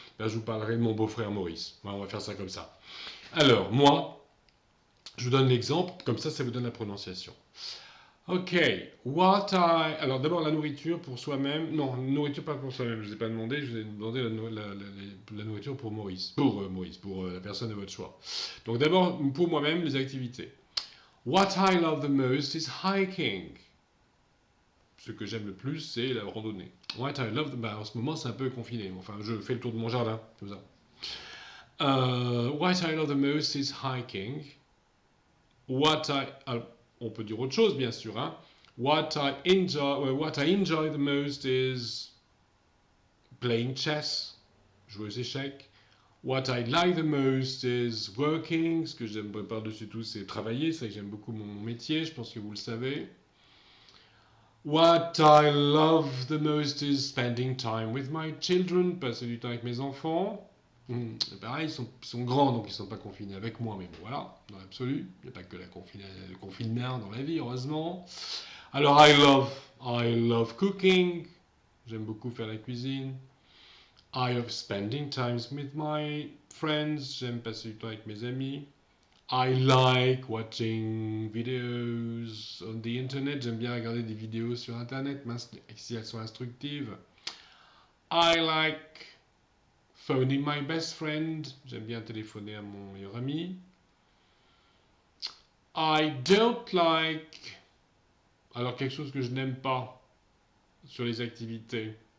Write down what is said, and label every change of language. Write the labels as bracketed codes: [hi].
[fr] Là, je vous parlerai de mon beau-frère Maurice. Voilà, on va faire ça comme ça. Alors, moi, je vous donne l'exemple. Comme ça vous donne la prononciation. Ok, alors d'abord la nourriture pour soi-même. Non, nourriture pas pour soi-même, je ne vous ai pas demandé, je vous ai demandé la nourriture pour Maurice. Pour la personne de votre choix. Donc d'abord, pour moi-même, les activités. [en] What I love the most is hiking. [fr] Ce que j'aime le plus, c'est la randonnée. [en] What I love, [fr] en ce moment, c'est un peu confiné. Enfin, je fais le tour de mon jardin, comme ça. [en] What I love the most is hiking. [fr] Alors, on peut dire autre chose, bien sûr. Hein. [en] What I enjoy the most is playing chess, [fr] jouer aux échecs. [en] What I like the most is working. [fr] Ce que j'aime par-dessus tout, c'est travailler. C'est que j'aime beaucoup mon métier. Je pense que vous le savez. [en] What I love the most is spending time with my children. [fr] Passer du temps avec mes enfants. Pareil, ils sont grands, donc ils ne sont pas confinés avec moi, mais bon, voilà, dans l'absolu. Il n'y a pas que le confinement dans la vie, heureusement. Alors, [en] I love cooking. [fr] J'aime beaucoup faire la cuisine. [en] I love spending time with my friends. [fr] J'aime passer du temps avec mes amis. [en] I like watching videos on the internet. [fr] J'aime bien regarder des vidéos sur internet, si elles sont instructives. [en] I like phoning my best friend. [fr] J'aime bien téléphoner à mon meilleur ami. [en] I don't like. [fr] Alors, quelque chose que je n'aime pas sur les activités.